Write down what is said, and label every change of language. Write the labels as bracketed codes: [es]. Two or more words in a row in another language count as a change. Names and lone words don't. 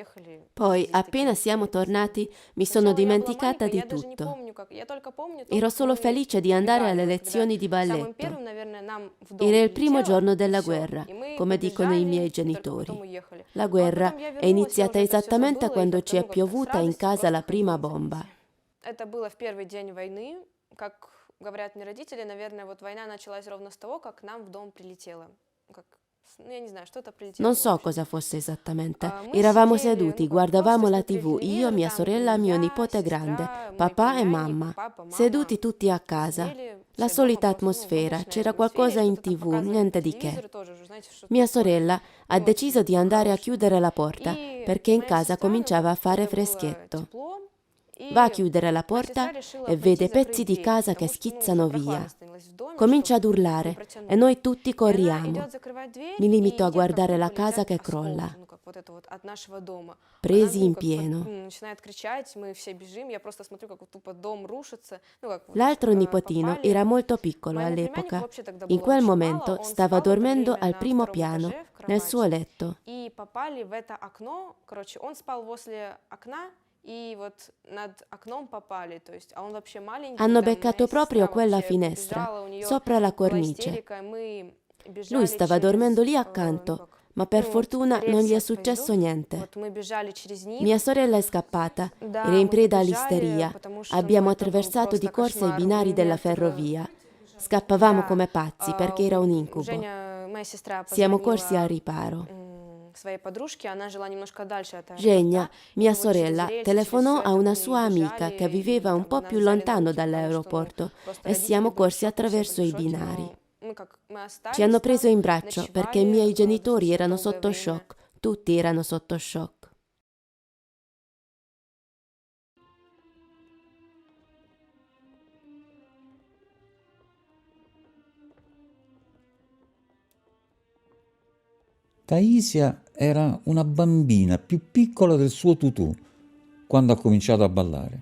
[it] Poi, appena siamo tornati, mi sono dimenticata di tutto. Ero solo felice di andare alle lezioni di balletto. Era il primo giorno della guerra, come dicono i miei genitori. La guerra è iniziata esattamente quando ci è piovuta in casa la prima bomba. Говорят мне родители, наверное, вот война началась ровно с того, как нам в дом прилетело. Non so cosa fosse esattamente. Eravamo seduti, guardavamo la TV, io, mia sorella, mio nipote grande, papà e mamma. Seduti tutti a casa. La solita atmosfera, c'era qualcosa in TV, niente di che. Mia sorella ha deciso di andare a chiudere la porta perché in casa cominciava a fare freschetto. Va a chiudere la porta e vede pezzi di casa che schizzano via. Comincia ad urlare e noi tutti corriamo. Mi limito a guardare la casa che crolla. [ru] вот это вот от нашего дома. [it] Presi [ru] Она, [it] in [ru] как [it] pieno. [ru] начинает кричать, мы все бежим, я просто смотрю, как вот тупо дом рушится. Вот, [it] L'altro nipotino [ru] попали. [it] era molto piccolo [ru] Моему [it] all'epoca. [ru] племяннику вообще тогда [it] In [ru] было [it] quel [ru] очень [it] momento [ru] мало, он [it] stava [ru] спал в это [it] dormendo [ru] время [it] al [ru] на [it] primo [ru] втором [it] piano, [ru] этаже в [it] nel suo [ru] кровати. [it] letto. [ru] И попали в это окно, короче, он спал возле окна, и вот над окном попали, то есть, а он вообще маленький. [it] Hanno [ru] там [it] beccato [ru] моя [it] proprio [ru] сестра [it] quella [ru] вообще [it] finestra, [ru] побежала, у нее [it] sopra la [ru] была [it] cornice. [ru] истерика, мы бежали [it] Lui stava [ru] через, [it] dormendo lì [ru] ну [it] accanto, [ru] как, [it] ma per [ru] вот [it] fortuna non gli [ru] рельсы [it] è [ru] от [it] successo [ru] поездов. [it] niente. [ru] Вот мы бежали через них. [it] Mia sorella è scappata, [ru] Да, [it] era in [ru] мы [it] preda [ru] побежали, [it] all'isteria. [ru] потому что, [it] Abbiamo [ru] ну, это был [it] attraversato di [ru] просто [it] corsa i [ru] кошмар. [it] binari [ru] У [it] della [ru] меня оттуда- [it] ferrovia. Scappavamo [ru] Да, [it] come pazzi perché era un incubo. [ru] Женя, моя сестра, [it] Siamo corsi [ru] позвонила [it] al riparo. [ru] Своей подружке, она жила немножко дальше от [it] Genia, [ru] аэропорта. И [it] mia [ru] мы вот через [it] sorella, [ru] рельсы, через [it] telefonò [ru] всё [it] a [ru] это [it] una [ru] мы [it] sua amica [ru] бежали, [it] che [ru] и [it] viveva un [ru] как бы [it] po' [ru] нас [it] più [ru] взяли на [it] lontano [ru] руки, потому что, ну, [it] dall'aeroporto [ru] просто [it] e [ru] родители [it] siamo [ru] были в [it] corsi [ru] шоке, все [it] attraverso [ru] были [it] i [ru] в шоке, [it] binari. [ru] но мы как мы остались [it] Ci hanno [ru] там, [it] preso in braccio perché i [ru] ночевали, [it] miei genitori [ru] достаточно [it] erano [ru] долгое [it] sotto [ru] время. [it] shock. Tutti erano sotto shock. Taisia era una bambina più piccola del suo tutù quando ha cominciato a ballare.